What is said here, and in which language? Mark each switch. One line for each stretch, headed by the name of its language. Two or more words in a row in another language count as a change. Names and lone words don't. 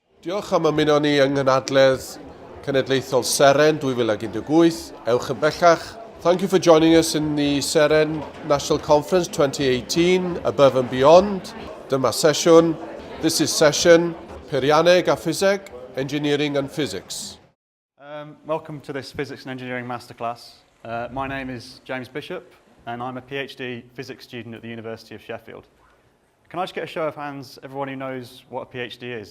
Welsh: Diolch am ymuno ni yng nghanadledd Cenedlaethol Seren 2018. Ewch yn bellach.
English: Thank you for joining us in the Seren National Conference 2018, Above and Beyond.
Welsh: Dyma sesiwn.
English: This is session
Welsh: Peirianneg a Ffiseg,
English: Engineering and Physics. Welcome to this Physics and Engineering Masterclass. My name is James Bishop, and I'm a PhD physics student at the University of Sheffield. Can I just get a show of hands, everyone who knows what a PhD is?